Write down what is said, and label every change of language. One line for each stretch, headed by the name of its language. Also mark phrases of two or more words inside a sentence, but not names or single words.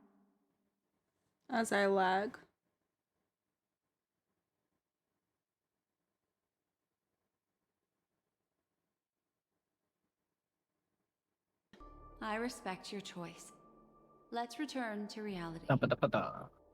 English: As I lag. I respect your choice. Let's return to reality. Da-ba-da-ba-da.